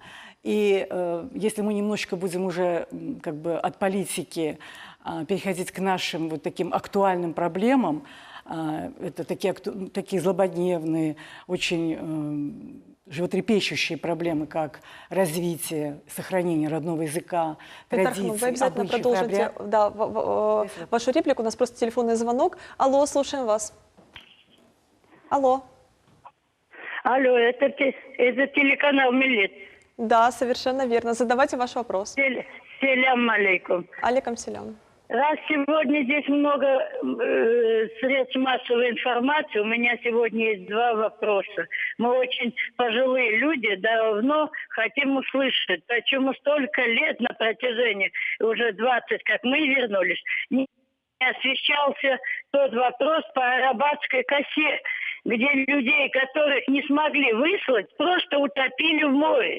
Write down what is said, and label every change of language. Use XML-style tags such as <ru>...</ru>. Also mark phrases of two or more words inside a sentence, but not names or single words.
<ru>И если мы немножечко будем уже как бы от политики переходить к нашим вот таким актуальным проблемам, это такие злободневные, очень животрепещущие проблемы, как развитие, сохранение родного языка, традиций, вы обязательно обычаев, продолжите вашу реплику. У нас просто телефонный звонок. Алло, слушаем вас. Алло. Алло, это телеканал «Милет». Да, совершенно верно. Задавайте ваш вопрос.</ru> <crh>Селям алейкум. Алейкум селям.</crh> <ru>Раз сегодня здесь много средств массовой информации, у меня сегодня есть два вопроса. Мы очень пожилые люди, давно хотим услышать, почему столько лет на протяжении, уже 20, как мы вернулись, не освещался тот вопрос по Арабатской косе, где людей, которых не смогли выслать, просто утопили в море.</ru>